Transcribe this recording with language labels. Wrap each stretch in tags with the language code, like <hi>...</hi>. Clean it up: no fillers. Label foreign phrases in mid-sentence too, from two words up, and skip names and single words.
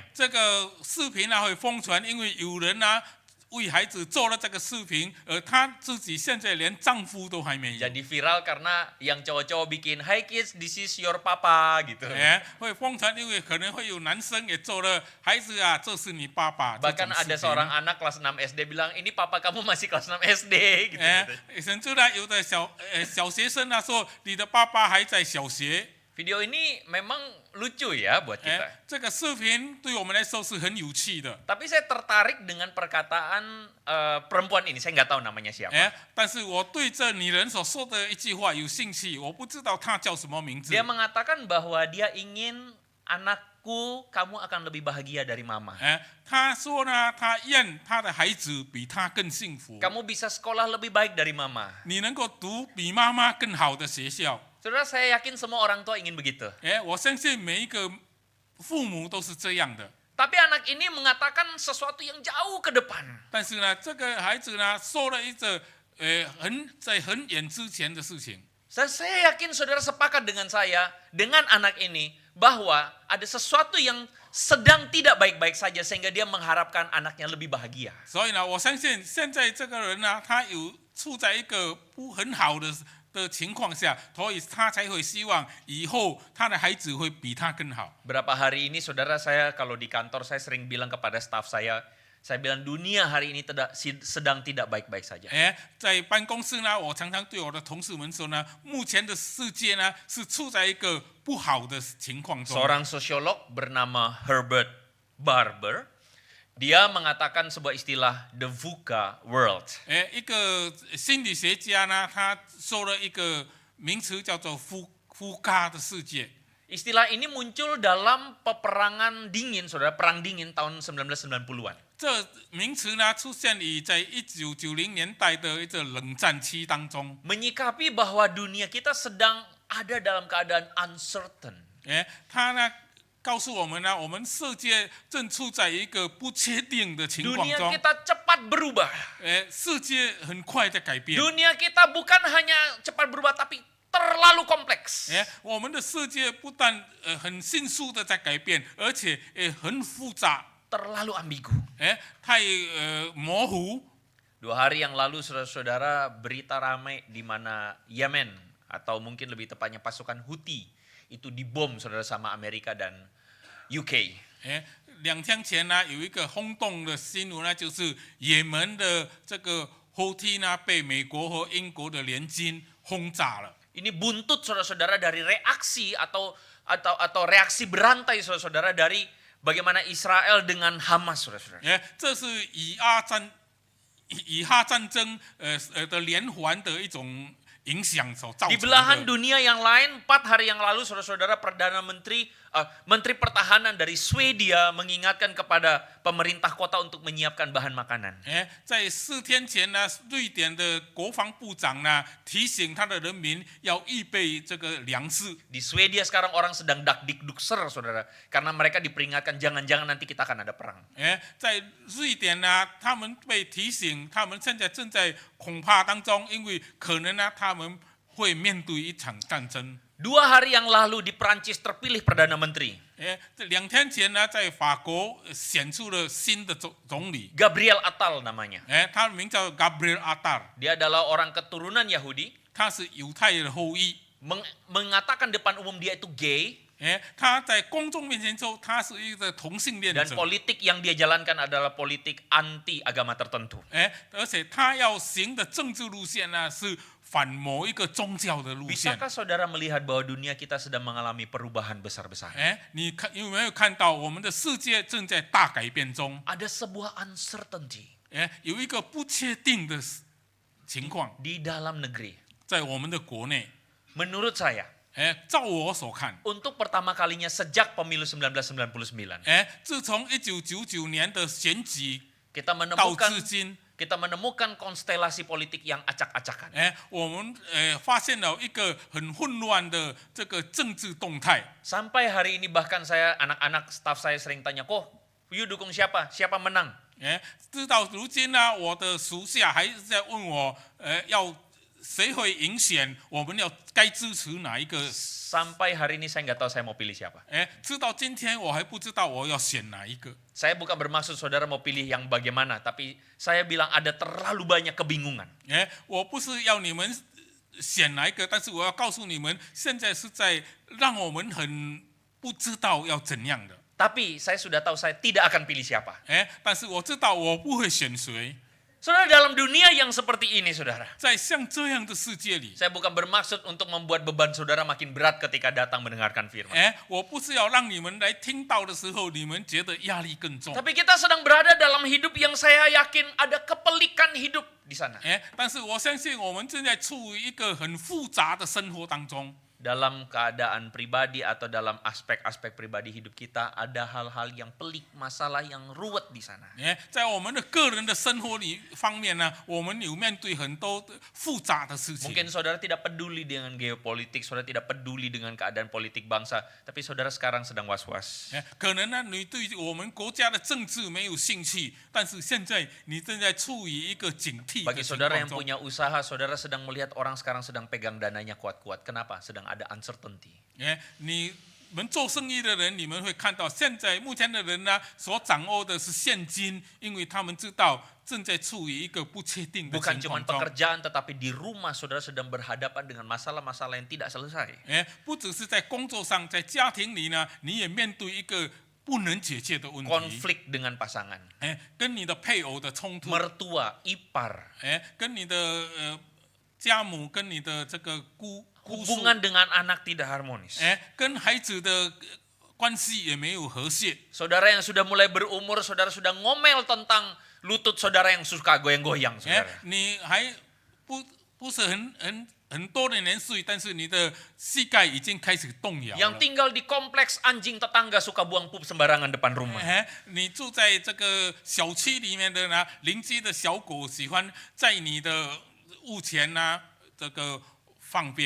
<zh>这个视频啊会疯传，因为有人啊为孩子做了这个视频，而她自己现在连丈夫都还没有。</zh> <id>Jadi viral karena yang cowok-cowok bikin,</id> <en>"Hi kids, this is your papa" gitu.</en> <zh>会疯传，因为可能会有男生也做了，孩子啊，这是你爸爸。</zh> <id>Bahkan ada seorang anak kelas 6 SD bilang, "Ini papa kamu masih kelas 6 SD" gitu.</id> <zh>甚至呢，有的小学生啊说，你的爸爸还在小学。</zh> <id>Video ini memang lucu ya buat kita.</id> <zh>这个视频对我们来说是很有趣的。</zh> <id>Tapi saya tertarik dengan perkataan perempuan ini, saya nggak tahu namanya siapa.</id> <zh>但是我对这女人所说的一句话有兴趣，我不知道她叫什么名字。</zh> <id>Dia mengatakan bahwa dia ingin anakku, kamu akan lebih bahagia dari mama.</id> <zh>她说呢，她愿她的孩子比她更幸福。</zh> <id>Kamu bisa sekolah lebih baik dari mama.</id> <zh>你能够读比妈妈更好的学校。</zh> <id>Saudara, saya yakin semua orang tua ingin begitu.</id> <zh>我相信每一个父母都是这样的。</zh> <id>Tapi anak ini mengatakan sesuatu yang jauh ke depan.</id> <zh>但是呢，这个孩子呢说了一个在很远之前的事情。</zh> <id>Saya yakin saudara sepakat dengan saya, dengan anak ini, bahwa ada sesuatu yang sedang tidak baik-baik saja sehingga dia mengharapkan anaknya lebih bahagia.</id> <zh>所以呢，我相信现在这个人呢，他有处在一个不很好的情况下，所以他才会希望以后他的孩子会比他更好。</zh> <id>Berapa hari ini saudara, saya kalau di kantor saya sering bilang kepada staf saya bilang dunia hari ini sedang tidak baik-baik saja.</id> <zh>在办公室呢，我常常对我的同事们说呢，目前的世界呢是处在一个不好的情况中。</zh> <id>Seorang sosiolog bernama Herbert Barber, dia mengatakan sebuah istilah</id> <en>the VUCA world.</en> <zh>一个心理学家呢，他说了一个名词叫做夫嘎的世界。</zh> <id>Istilah ini muncul dalam peperangan dingin, saudara, perang dingin tahun 1990-an.</id> <zh>这名词呢出现于在1990年代的一个冷战期当中。</zh> <id>Menyikapi bahwa dunia kita sedang ada dalam keadaan uncertain.</id> <zh>他呢告诉我们呢，我们世界正处在一个不确定的情况</zh> <id>Dunia</id> <zh>中。</zh> <id>kita cepat berubah.</id> <zh>世界很快在改变。</zh> <id>Dunia kita bukan hanya cepat berubah, tapi terlalu kompleks.</id> <zh>我们的世界不但很迅速的在改变，而且很复杂。</zh> <id>Terlalu ambigu.</id> <zh>太模糊。</zh> <id>2 hari yang lalu saudara-saudara berita ramai di mana Yemen atau mungkin lebih tepatnya pasukan Houthi itu dibom saudara sama Amerika dan UK.</id> <zh>2 天前呢，有一个轰动的新闻呢，就是也门的这个后梯呢被美国和英国的联军轰炸了。</zh> <id>Ini buntut saudara-saudara dari reaksi atau reaksi berantai saudara-saudara dari bagaimana Israel dengan Hamas saudara-saudara.</id> <zh>这是以哈战争的连环的一种影响所造</zh> <id>Di</id> <zh>成</zh> <id>belahan</id> <zh>的。</zh> <id>dunia yang lain, 4 hari yang lalu saudara-saudara Perdana Menteri Pertahanan dari Swedia mengingatkan kepada pemerintah kota untuk menyiapkan bahan makanan.</id> <zh>在4天前呢，瑞典的国防部长呢提醒他的人民要预备这个粮食。</zh> <id>Di Swedia sekarang orang sedang dakdikdukser saudara, karena mereka diperingatkan jangan-jangan nanti kita akan ada perang.</id> <zh>在瑞典呢，他们被提醒，他们现在正在恐怕当中，因为可能呢，他们会面对一场战争。</zh> <id>2 hari yang lalu di Prancis terpilih Perdana Menteri.</id> <zh>这2天前呢，在法国选出了新的总理，</zh> <id>Gabriel Attal namanya.</id> <zh>他的名叫 Gabriel Attal，</zh> <id>Dia adalah orang keturunan Yahudi,</id> <zh>他是犹太人的后裔。</zh> <id>mengatakan depan umum dia itu gay,</id> <zh>他在公众面前说他是一个同性恋</zh> <id>dan</id> <zh>者，</zh> <id>politik yang dia jalankan adalah politik anti agama tertentu.</id> <zh>而且他要行的政治路线呢是反某一个宗教的路线。</zh> <id>Bisakah saudara melihat bahwa dunia kita sedang mengalami perubahan besar-besar?</id> <zh>你有没有看到我们的世界正在大改变中？</zh> <id>Ada sebuah uncertainty</id> <zh>有一个不确定的情况</zh> <id>di dalam negeri.</id> <zh>在我们的国内。</zh> <id>Menurut saya,</id> <zh>照我所看，</zh> <id>untuk pertama kalinya sejak pemilu 1999,</id> <zh>自从1999年的选举</zh> <id>kita</id> <zh>到</zh> <id>menemukan</id> <zh>至今，</zh> <id>kita menemukan konstelasi politik yang acak-acakan.</id> <zh>我们发现了一个很混乱的这个政治动态。</zh> <id>Sampai hari ini bahkan anak-anak staff saya sering tanya, kok you dukung siapa? Siapa menang?</id> <zh>直到如今呢，我的属下还是在问我，要谁会影响我们要该支持哪一个？</zh> <id>Sampai hari ini saya nggak tahu saya mau pilih siapa.</id> <zh>直到今天我还不知道我要选哪一个。</zh> <id>Saya bukan bermaksud saudara mau pilih yang bagaimana, tapi saya bilang ada terlalu banyak kebingungan.</id> <zh>我不是要你们选哪一个，但是我要告诉你们，现在是在让我们很不知道要怎样的。</zh> <id>Tapi saya sudah tahu saya tidak akan pilih siapa.</id> <zh>但是我知道我不会选谁。</zh> <id>Saudara, dalam dunia yang seperti ini, saudara,</id> <zh>在像这样的世界里，</zh> <id>saya bukan bermaksud untuk membuat beban saudara makin berat ketika datang mendengarkan firman.</id> <zh>我不是要让你们来听到的时候，你们觉得压力更重。</zh> <id>Tapi kita sedang berada dalam hidup yang saya yakin ada kepelikan hidup di sana.</id> <zh>但是我相信我们正在处于一个很复杂的生活当中。</zh> <id>Dalam keadaan pribadi atau dalam aspek-aspek pribadi hidup kita ada hal-hal yang pelik, masalah yang ruwet di sana.</id> <zh>在我们的个人的生活里方面呢，我们有面对很多复杂的事情。</zh> <id>Mungkin saudara tidak peduli dengan geopolitik, saudara tidak peduli dengan keadaan politik bangsa, tapi saudara sekarang sedang was-was.</id> <zh>可能呢，你对我们国家的政治没有兴趣，但是现在你正在处于一个警惕的</zh> <id>Bagi</id> <zh>情</zh> <id>saudara</id> <zh>况</zh> <id>yang</id> <zh>中。</zh> <id>punya usaha, saudara sedang melihat orang sekarang sedang pegang dananya kuat-kuat. Kenapa? Sedang ada uncertainty.</id> <zh>你们做生意的人，你们会看到现在目前的人呢，所掌握的是现金，因为他们知道正在处于一个不确定的</zh> <id>Bukan</id> <zh>情</zh> <id>cuma</id> <zh>况中。</zh> <id>pekerjaan, tetapi di rumah saudara sedang berhadapan dengan masalah-masalah yang tidak selesai.</id> <zh>不只是在工作上，在家庭里呢，你也面对一个不能解决的问题。</zh> <id>Konflik dengan pasangan,</id> <zh>跟你的配偶的冲突，</zh> <id>mertua, ipar,</id> <zh>跟你的家母，跟你的这个姑叔，</zh> <id>hubungan dengan anak tidak harmonis.</id> <zh>跟孩子的关系也没有和谐。</zh> <id>Saudara yang sudah mulai berumur, saudara sudah ngomel tentang lutut saudara yang suka goyang-goyang, saudara.</id> <zh>你还不是很多的年岁，但是你的膝盖已经开始动摇</zh> <id>Yang</id> <zh>了。</zh> <id>tinggal di kompleks anjing tetangga suka buang pup sembarangan depan rumah.</id> <zh>你住在这个小区里面的呢，邻居的小狗喜欢在你的屋前呢，这个放便。</zh>